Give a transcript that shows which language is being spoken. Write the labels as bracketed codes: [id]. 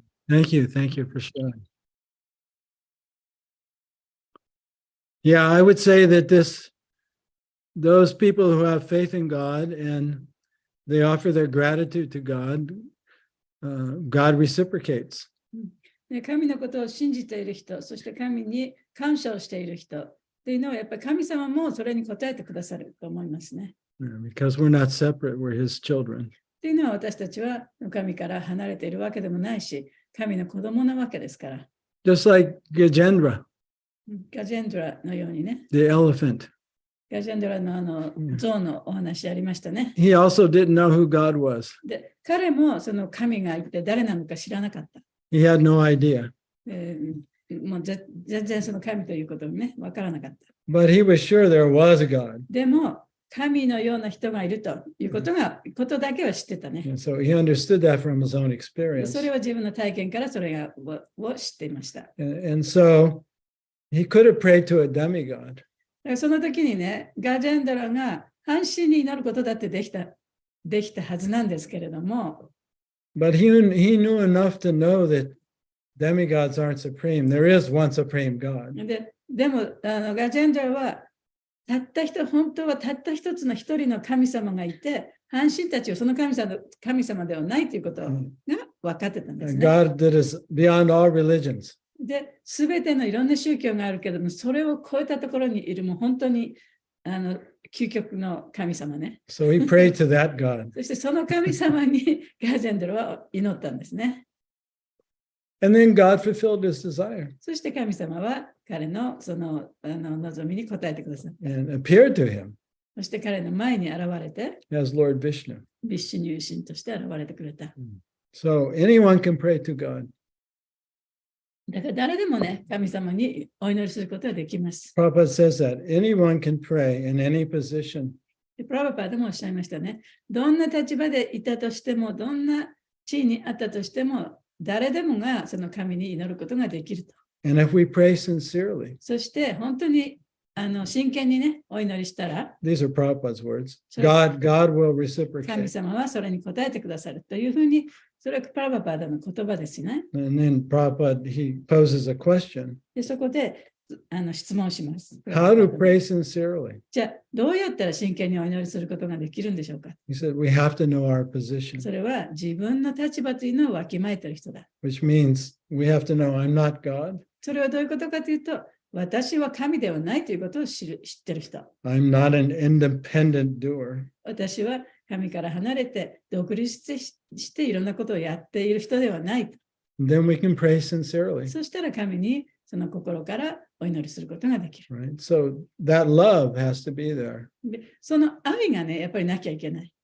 [en] Thank you for sharing. Yeah, I would say that those people who have faith in God and they offer their gratitude to God, God reciprocates. [ja] 神のことを信じている人、そして神に感謝をしている人っていうのはやっぱり神様もそれに応えてくださると思いますね。 [en] Because we're not separate, we're His children. [ja] っていうのは私たちは神から離れているわけでもないし、神の子供なわけですから。 [en] Just like Gajendra, [ja] ガジェンドラのようにね。 [en] the elephant. [ja] ガジェンドラの象のお話ありましたね。 [en] He also didn't know who God was. [ja] で、彼もその神が一体誰なのか知らなかった。 [en] He had no idea. [ja] もう全然その神ということにね、わからなかった。 [en] But he was sure there was a God. [ja] でも、神のような人がいるということだけは知ってたね。 [en] And so he understood that from his own experience. [ja] それは自分の体験からそれを知っていました。 [en] And so he could have prayed to a demigod. [ja] その時にね、ガジェンドラが半身になることだってできたはずなんですけれども。 [en] But he knew enough to know that demigods aren't supreme. There is one supreme God. [ja] でもガジェンドラは本当はたった一つの一人の神様がいて、半身たちはその神様ではないということが分かってたんですね。 [en] God that is beyond all religions. [ja] で、すべてのいろんな宗教があるけども、それを超えたところにいるもう本当に究極の神様ね。 [en] So he prayed to that God. [ja] そしてその神様にガージェンドルは祈ったんですね。 [en] And then God fulfilled his desire [ja] そして神様は彼のその望みに応えてくださった。 [en] and appeared to him [ja] そして彼の前に現れて、 [en] as Lord Vishnu. [ja] ビッシュニュー神として現れてくれた。 [en] So anyone can pray to God. [ja] だから誰でもね、神様にお祈りすることができます。 [en] Prabhupada says that anyone can pray in any position. [ja] でプラバパーでもおっしゃいましたね。どんな立場でいたとしても、どんな地位にあったとしても、誰でもがその神に祈ることができると。 [en] And if we pray sincerely, [ja] そして本当に真剣にね、お祈りしたら、 [en] these are Prabhupada's words, So- God will [ja] 神 [en] reciprocate. [ja] 様はそれに応えてくださるというふうに、それはプラバパーの言葉ですね。 [en] And then Prabhupada, he poses a question. [ja] でそこで質問します。 [en] How to pray sincerely? [ja] じゃあ、どうやったら真剣にお祈りすることができるんでしょうか。 [en] He said, we have to know our position, [ja] それは自分の立場というのをわきまえている人だ。 [en] which means we have to know I'm not God. [ja] それはどういうことかというと、私は神ではないということを知っている人。 [en] I'm not an independent doer. [ja] 私は神から離れて独立していろんなことをやっている人ではない。 [en] Then we can pray sincerely, [ja] そしたら神にその心からお祈りすることができる。 [en] right? So that love has to be there. [ja] でその愛がね、やっぱりなきゃいけない。